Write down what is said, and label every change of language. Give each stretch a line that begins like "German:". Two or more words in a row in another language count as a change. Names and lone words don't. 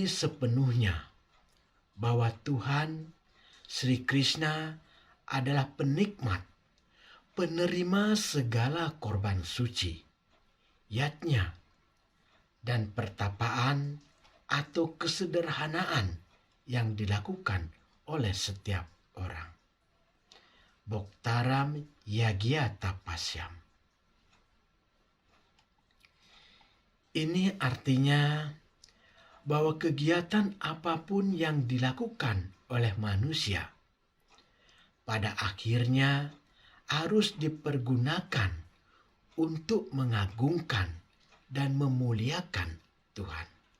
Indonesian: sepenuhnya bahwa Tuhan Sri Krishna adalah penikmat, penerima segala korban suci, yatnya, dan pertapaan atau kesederhanaan yang dilakukan oleh setiap orang.
Sanskrit: Bhoktaram yagya tapasyam.
Indonesian: Ini artinya bahwa kegiatan apapun yang dilakukan oleh manusia pada akhirnya harus dipergunakan untuk mengagungkan dan memuliakan Tuhan.